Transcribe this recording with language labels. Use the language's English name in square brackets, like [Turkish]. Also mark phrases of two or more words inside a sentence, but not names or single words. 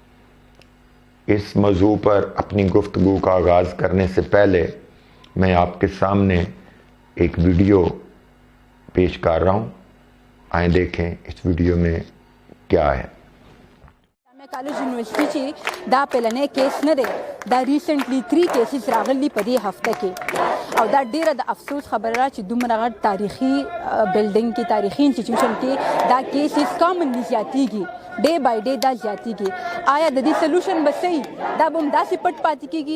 [Urdu] اس موضوع پر اپنی گفتگو کا آغاز کرنے سے پہلے میں آپ کے سامنے ایک ویڈیو پیش کر رہا ہوں، آئیں دیکھیں اس ویڈیو میں کیا ہے۔ [Pashto] کالج یونیورسٹی چې دا پلنې کیس نه دی، دا ریسنټلی 3 کیسز راغلي په دې هفته کې، او دا ډیره د افسوس خبره ده چې دومره غټ تاریخي بلډینګ کې، تاریخي انسټیټیوشن کې دا کیسز کامنلی زیاتېږي، [English] day by day [Pashto] دا زیاتېږي۔ آیا د دې سلوشن به صحیح دا به همداسې پټ پاتې کېږي؟